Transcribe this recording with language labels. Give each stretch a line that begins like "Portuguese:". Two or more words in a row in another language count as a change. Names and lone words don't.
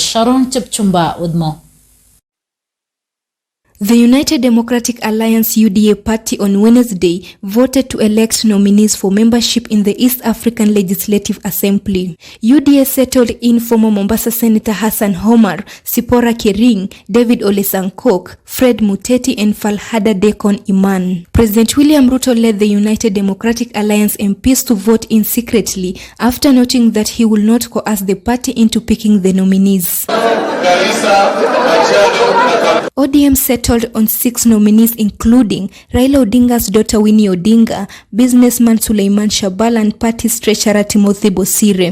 English: Sharon Chepchumba with more. The United Democratic Alliance UDA party on Wednesday voted to elect nominees for membership in the East African Legislative Assembly. UDA settled in former Mombasa Senator Hassan Omar, Sipora Kering, David Ole Sankok, Fred Muteti and Falhada Dekon Iman. President William Ruto led the United Democratic Alliance MPs to vote in secretly after noting that he will not coerce the party into picking the nominees. ODM settled on 6 nominees, including Raila Odinga's daughter Winnie Odinga, businessman Suleiman Shabala and party treasurer Timothy Bosire.